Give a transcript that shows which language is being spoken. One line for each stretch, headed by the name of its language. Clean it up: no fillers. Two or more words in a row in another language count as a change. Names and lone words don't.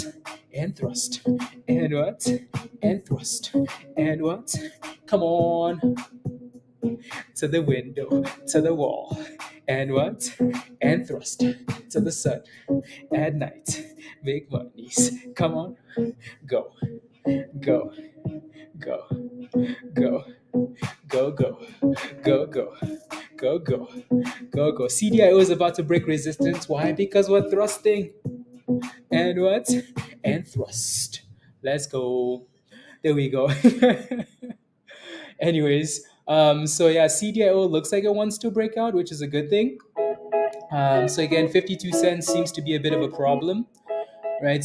English: And thrust. And what? And thrust. And what? Come on. To the window, to the wall. And what? And thrust. To the sun. At night. Make monies. Come on. Go. Go, go, go, go, go, go, go, go, go, go, go. CDIO is about to break resistance. Why? Because we're thrusting. And what? And thrust. Let's go. There we go. Anyways, so yeah, CDIO looks like it wants to break out, which is a good thing. So again, 52 cents seems to be a bit of a problem, right?